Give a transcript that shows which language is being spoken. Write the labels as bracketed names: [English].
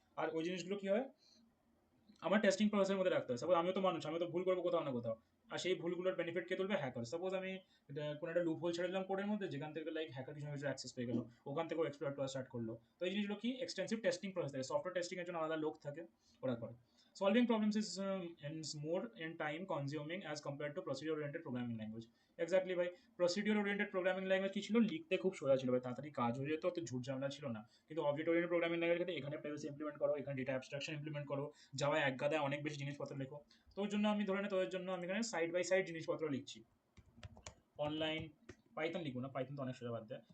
[Bangla] আর ওই জিনিসগুলো কী হয় আমার টেস্টিং প্রসেসের মধ্যে রাখতে হয়। সাপোজ আমিও তো মানুষ, আমিও তো ভুল করবো কোথাও না কোথাও, আর সেই ভুলগুলোর বেনিফিট কে তুলবে? হ্যাকার। সাপোজ আমি কোনো একটা লুপ হোল ছেড়ে দিলাম কোডের মধ্যে, যেখান থেকে লাইক হ্যাকার কিছু কিছু অ্যাক্সেস পেয়ে গেল, ওখান থেকে এক্সপ্লয়েট করা স্টার্ট করলো। তো এই জিনিসগুলো কি এক্সটেন্সিভ টেস্টিং প্রসেস থাকে, সফটওয়্যার টেস্টিং এর জন্য আলাদা লোক থাকে, ওরা করে। [English] Solving problems is more in time consuming as compared to procedure oriented programming language. [Bangla] Exactly ভাই, প্রসিডিওর ওরিয়েন্টেড প্রোগ্রামিং ল্যাঙ্গুয়েজ কি ছিল, লিখতে খুব সোজা ছিল ভাই, তাড়াতাড়ি কাজ হয়ে যেত, অত ঝুট ঝামেলা ছিল না। কিন্তু অবজেক্ট ওরিয়েন্টেড প্রোগ্রামিং ল্যাঙ্গুয়েজ ক্ষেত্রে এখানে প্রাইভেসি ইমপ্লিমেন্ট করো, এখানে ডেটা অ্যাবস্ট্রাকশন ইমপ্লিমেন্ট করো, জাভায় এক গাদায় অনেক বেশি জিনিসপত্র লেখো। তো ওই জন্য আমি ধরে নে তোদের জন্য আমি এখানে সাইড বাই সাইড জিনিসপত্র লিখছি। অনলাইন পাইথন লিখবো না, পাইথন তো অনেক সোজা, বাদ দেয়।